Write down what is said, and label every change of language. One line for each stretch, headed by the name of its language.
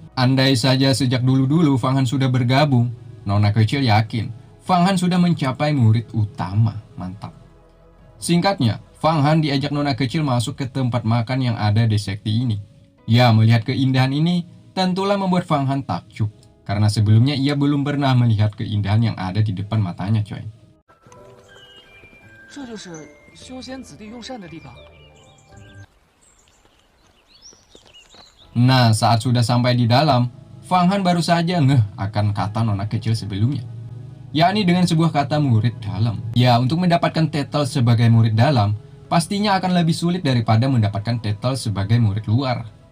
Indonesian: Andai saja sejak dulu-dulu Fang Han sudah bergabung, nona kecil yakin Fang Han sudah mencapai murid utama. Mantap. Singkatnya, Fang Han diajak nona kecil masuk ke tempat makan yang ada di sekte ini. Ya, melihat keindahan ini tentulah membuat Fang Han takjub. Karena sebelumnya ia belum pernah melihat keindahan yang ada di depan matanya coy.
Chinese: 这就是修仙子弟用膳的地方。
Indonesian: Nah, saat sudah sampai di dalam, Fang Han baru saja ngeh akan kata nona kecil sebelumnya. Yakni dengan sebuah kata murid dalam. Ya, untuk mendapatkan titel sebagai murid dalam, pastinya akan lebih sulit daripada mendapatkan titel sebagai murid luar.